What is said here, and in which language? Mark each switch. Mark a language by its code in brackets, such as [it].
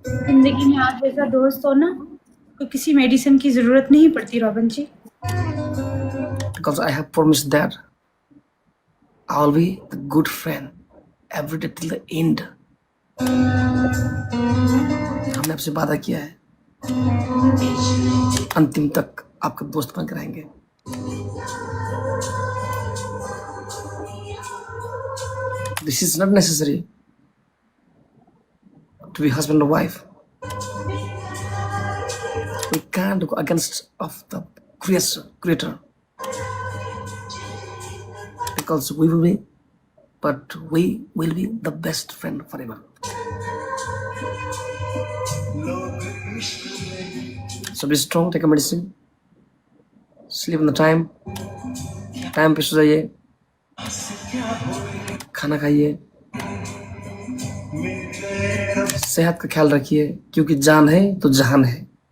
[hi] जिंदगी में आप जैसा दोस्त हो ना, तो किसी मेडिसिन की जरूरत नहीं पड़ती robin ji. [en] because I have promised that I'll be the good friend every day till the end. [hi] हमने आपसे वादा किया है अंतिम तक आपका दोस्त बनकर रहेंगे. [en] This is not necessary to be husband or wife. We can't go against of the creator because we will be the best friend forever. So be strong, take a medicine, sleep on the time [hi] पे सो जाइए, खाना खाइए, सेहत का ख्याल रखिए क्योंकि जान है तो जहान है.